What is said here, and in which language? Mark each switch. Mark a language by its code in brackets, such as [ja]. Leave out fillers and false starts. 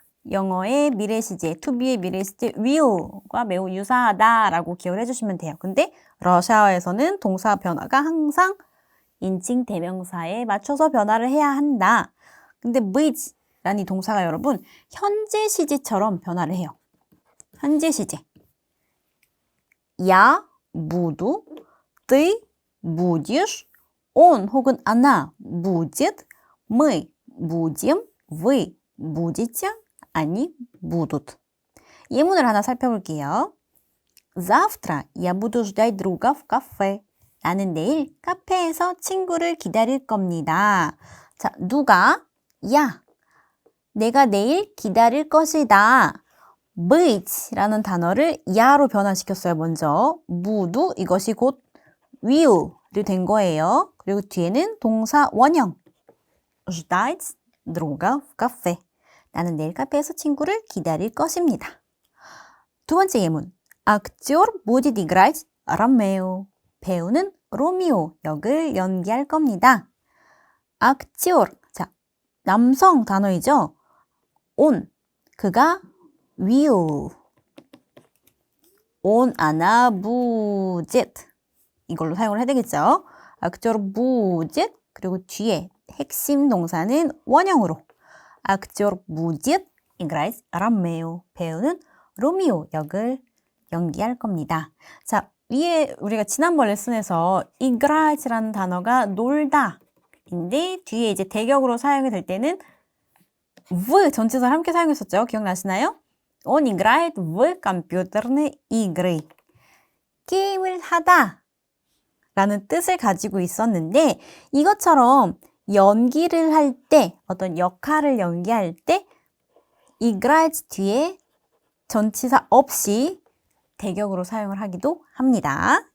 [ko] 영어의 미래시제, to be의 미래시제 will과 매우 유사하다라고 기억을 해주시면 돼요. 근데 러시아어에서는 동사 변화가 항상 인칭 대명사에 맞춰서 변화를 해야 한다. 근데 bit라는 이 동사가 여러분 현재 시제처럼 변화를 해요. 현재 시제. [ru] Я буду, ты будешь, он 혹은 она будет, мы будем, вы будете, они будут. [ko] 예문을 하나 살펴볼게요. [ru] Завтра я буду ждать друга в кафе. [ko] 나는 내일 카페에서 친구를 기다릴 겁니다. 자, 누가? 야. 내가 내일 기다릴 것이다. быть 라는 단어를 야로 변화시켰어요, 먼저. budu 이것이 곧 will이 된 거예요. 그리고 뒤에는 동사 원형. [ru] ждать друга в кафе. [ko] 나는 내일 카페에서 친구를 기다릴 것입니다. 두 번째 예문. [ru] Актер будет играть Ромео. [ko] 배우는 로미오 역을 연기할 겁니다. Актер. 자, 남성 단어이죠. on. 그가 will. [ru] on, она будет. [ko] 이걸로 사용을 해야 되겠죠. [ru] Актер будет. [ko] 그리고 뒤에 핵심 동사는 원형으로. [ru] Актер будет играть Ромео. [ko] 배우는 로미오 역을 연기할 겁니다. 자, 위에 우리가 지난번 레슨에서 играть 라는 단어가 놀다인데 뒤에 이제 대격으로 사용이 될 때는 в 전치사를 함께 사용했었죠. 기억나시나요? [ru] Он играет в компьютерные игры. [ko] 게임을 하다 라는 뜻을 가지고 있었는데 이것처럼 연기를 할 때, 어떤 역할을 연기할 때 играть 뒤에 전치사 없이 대격으로 사용을 하기도 합니다.